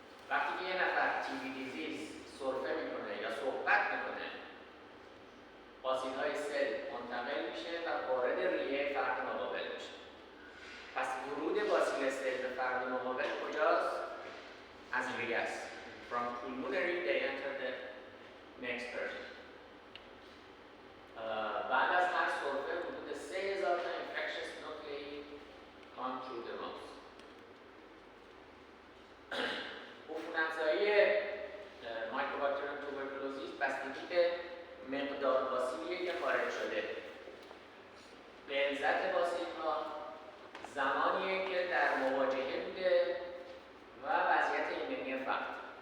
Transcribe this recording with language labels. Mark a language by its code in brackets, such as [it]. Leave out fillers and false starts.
[fa] وقتی که یه نفر TB دیزیز سرفه میکنه یا صحبت میکنه، باسیل‌های سل منتقل میشه و وارد ریه فرد مقابل میشه. پس ورود باسیل سل به فرد مقابل کجاست؟ از ریه است. [en] From pulmonary they enter the next person. [fa] بعد از هر سرفه حدود 3000 تا [en] infectious nuclei come through the mouth. [fa] عفونت‌زایی مایکوباکتریوم توبرکلوزیس بستگی به مقدار باسیلیه که خارج شده. غلظت باسیل‌ها زمانیه که در مواجهه بوده و وضعیت ایمنی فرد.